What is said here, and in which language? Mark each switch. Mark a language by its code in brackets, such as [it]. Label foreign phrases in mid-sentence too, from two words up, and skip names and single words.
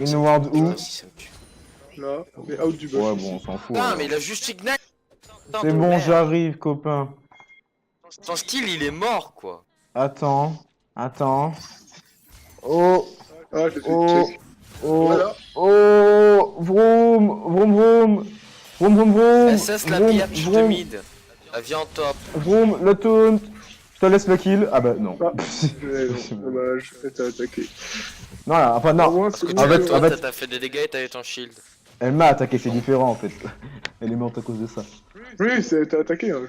[fr] Une ward où? Ah, si, ça me tue. là, mais out du buff. Ouais, bon, on s'en fout. Putain, alors. mais il a juste ignite. C'est bon, j'arrive, copain. Son style, il est mort, quoi. Attends. Attends. Oh. Ah, je l'ai fait Oh. check. Oh. Voilà. Oh. Vroom. Vroom, vroom. Vroom, vroom, vroom. SS, la Vroom, biatch de vroom. mid. La vie en top. Vroom, le taunt. Je te laisse le kill. Ah bah non. Ah. Non, dommage, elle t'a attaqué. Non, là, enfin Au non. moins, Parce que c'est tu en bon, fait- l'as, toi, en fait- t'as fait des dégâts et t'avais ton shield. Elle m'a attaqué, c'est différent en fait. Elle est morte à cause de ça. Oui, t'as attaqué, hein, je